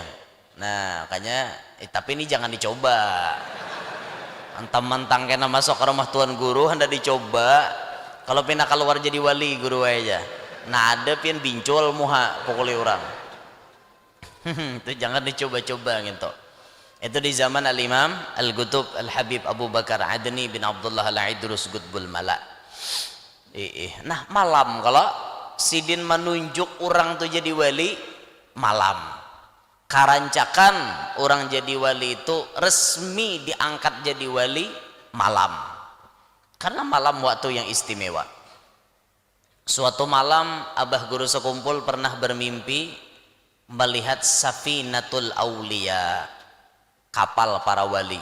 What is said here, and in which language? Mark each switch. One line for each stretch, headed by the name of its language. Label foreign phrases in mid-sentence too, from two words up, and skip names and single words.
Banjar: Nah makanya tapi ini jangan dicoba. Mentang-mentang kena masuk ke rumah tuan guru hendak dicoba. Kalau pina keluar jadi wali guru aja. Nah ada pian bincul muha pukuli orang. Itu jangan dicoba-coba gitu. Itu di zaman Al-Imam Al-Qutub Al-Habib Abu Bakar Adni bin Abdullah Al-Idrus Qutbul Mala. Nah malam kalau Sidin menunjuk orang tuh jadi wali malam. Karancakan orang jadi wali itu resmi diangkat jadi wali malam. Karena malam waktu yang istimewa. Suatu malam abah guru sekumpul pernah bermimpi melihat Safinatul Aulia, kapal para wali.